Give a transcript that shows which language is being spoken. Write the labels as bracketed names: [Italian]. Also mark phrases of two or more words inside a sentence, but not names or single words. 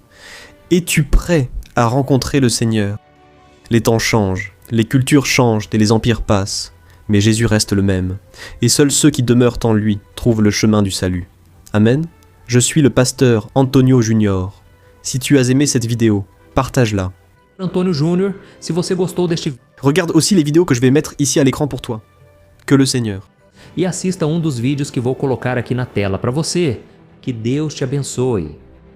[French] Es-tu prêt à rencontrer le Seigneur ? Les temps changent, les cultures changent et les empires passent, mais Jésus reste le même, et seuls ceux qui demeurent en lui trouvent le chemin du salut. Amen. Je suis le pasteur Antonio Junior. Si tu as aimé cette vidéo, partage-la. [Portuguese] Antônio Júnior, se você gostou deste [French] Regarde aussi les vidéos que je vais mettre ici à l'écran pour toi. Que le Seigneur [Portuguese] e assista um dos vídeos que vou colocar aqui na tela para você. Que Deus te abençoe.